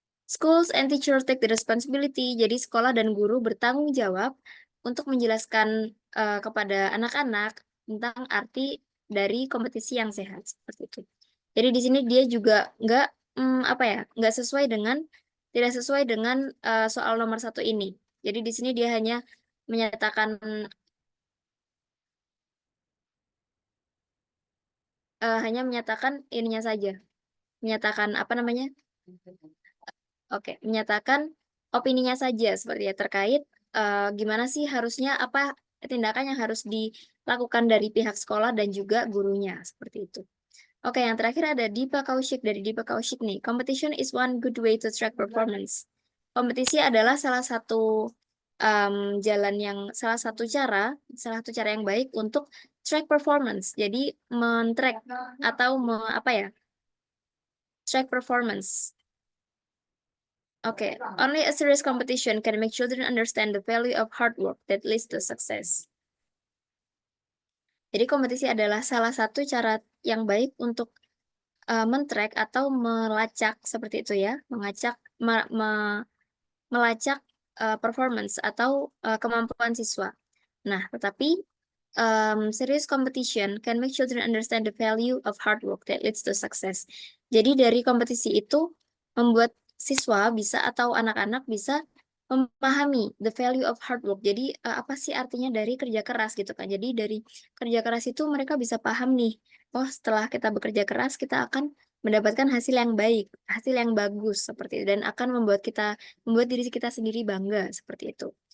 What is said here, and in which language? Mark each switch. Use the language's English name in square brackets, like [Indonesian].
[English] Schools and teachers take the responsibility. [Indonesian] Jadi sekolah dan guru bertanggung jawab untuk menjelaskan kepada anak-anak tentang arti dari kompetisi yang sehat seperti itu. Jadi di sini dia juga nggak apa ya, nggak sesuai dengan tidak sesuai dengan soal nomor satu ini. Jadi di sini dia menyatakan hanya menyatakan ininya saja, menyatakan apa namanya? Oke, menyatakan opininya saja seperti ya terkait gimana sih harusnya apa tindakan yang harus dilakukan dari pihak sekolah dan juga gurunya seperti itu. Oke, yang terakhir ada Dipa Kaushik dari Dipa Kaushik nih. [English] Competition is one good way to track performance. [Indonesian] Kompetisi adalah salah satu cara yang baik untuk track performance. Jadi men-track atau apa ya? [English] Track performance. Okay, only a serious competition can make children understand the value of hard work that leads to success. [Indonesian] Jadi kompetisi adalah salah satu cara yang baik untuk men-track atau melacak seperti itu ya, melacak performance atau kemampuan siswa. Nah, tetapi [English] serious competition can make children understand the value of hard work that leads to success. [Indonesian] Jadi dari kompetisi itu membuat siswa bisa atau anak-anak bisa memahami [English] the value of hard work. [Indonesian] Jadi apa sih artinya dari kerja keras gitu kan. Jadi dari kerja keras itu mereka bisa paham nih, oh setelah kita bekerja keras kita akan mendapatkan hasil yang baik, hasil yang bagus seperti itu dan akan membuat diri kita sendiri bangga seperti itu.